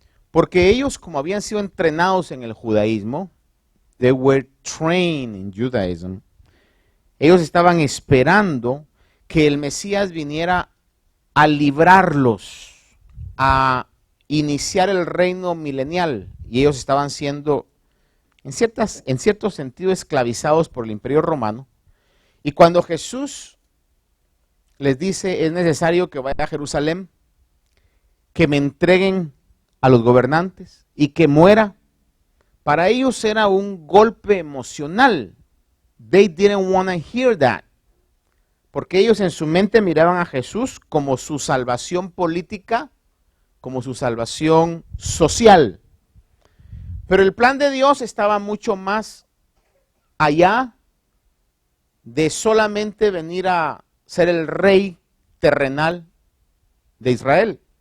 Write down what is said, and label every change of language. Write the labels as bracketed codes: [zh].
[es] porque ellos, como habían sido entrenados en el judaísmo, [en] they were trained in Judaism, [es] ellos estaban esperando que el Mesías viniera a librarlos, a iniciar el reino milenial, y ellos estaban siendo en cierto sentido esclavizados por el Imperio Romano. Y cuando Jesús les dice, es necesario que vaya a Jerusalén, que me entreguen a los gobernantes y que muera, para ellos era un golpe emocional. [en] They didn't want to hear that. [es] Porque ellos en su mente miraban a Jesús como su salvación política, como su salvación social. Pero el plan de Dios estaba mucho más allá de solamente venir a ser el rey terrenal de Israel.